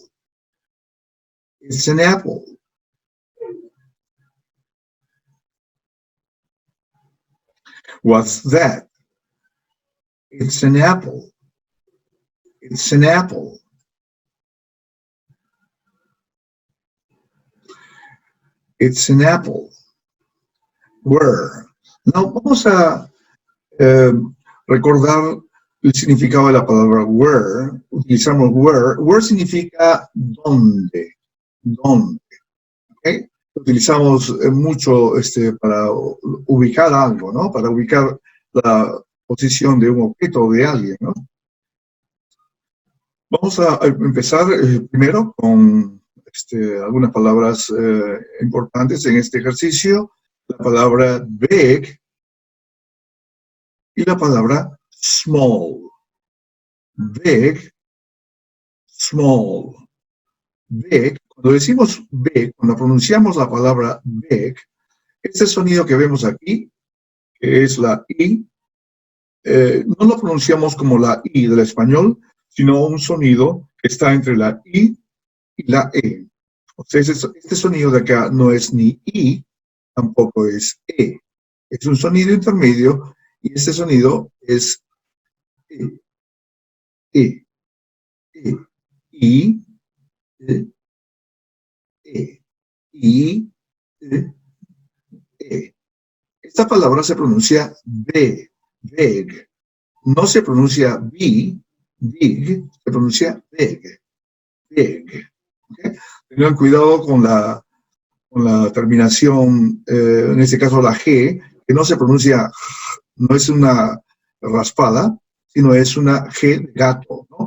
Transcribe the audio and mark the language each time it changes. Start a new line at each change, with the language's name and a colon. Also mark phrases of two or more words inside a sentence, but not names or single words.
English: It's an apple. What's that? It's an apple. It's an apple. It's an apple. Where?
Spanish: No, vamos a recordar el significado de la palabra where. Utilizamos where. Where significa dónde. ¿Dónde? ¿Okay? Utilizamos mucho para ubicar algo, ¿no? Para ubicar la posición de un objeto o de alguien, ¿no? Vamos a empezar primero con algunas palabras importantes en este ejercicio. La palabra big y la palabra small.
English: Big, small. Big,
Spanish: cuando decimos big, cuando pronunciamos la palabra big, este sonido que vemos aquí, que es la I, no lo pronunciamos como la I del español, sino un sonido que está entre la I y la E. O sea, este sonido de acá no es ni I, tampoco es E. Es un sonido intermedio y este sonido es E. E. E. I. E. E. I. E. E. Esta palabra se pronuncia B, big. No se pronuncia B, big, se pronuncia big, big. ¿Okay? Tengan cuidado con la terminación, en este caso la G, que no se pronuncia, no es una raspada, sino es una G de gato, ¿no?